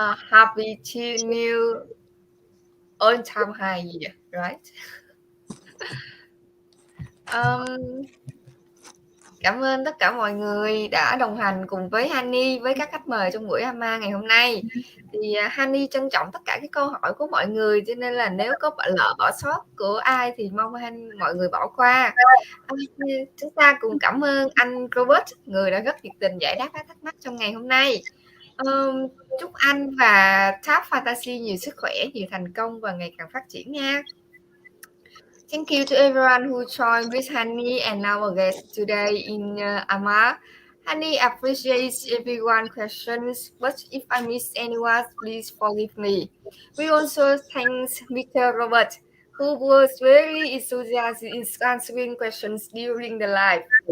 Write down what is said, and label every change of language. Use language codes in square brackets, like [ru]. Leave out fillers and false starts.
[en] Happy to new on time high year, right? [vi] Cảm ơn tất cả mọi người đã đồng hành cùng với Hani, với các khách mời trong buổi AMA ngày hôm nay. Thì Hani trân trọng tất cả các câu hỏi của mọi người, cho nên là nếu có lỡ bỏ sót của ai thì mong mọi người bỏ qua. Chúng ta cùng cảm ơn anh Robert, người đã rất nhiệt tình giải đáp các thắc mắc trong ngày hôm nay. Chúc anh và THAM Fantasy nhiều sức khỏe, nhiều thành công và ngày càng phát triển nha. [en] Thank you to everyone who joined with Hani and our guest today in AMA. Hani appreciates everyone's questions, but if I miss anyone, please forgive me. We also thank Mr. Robert, who was very enthusiastic in answering questions during the live.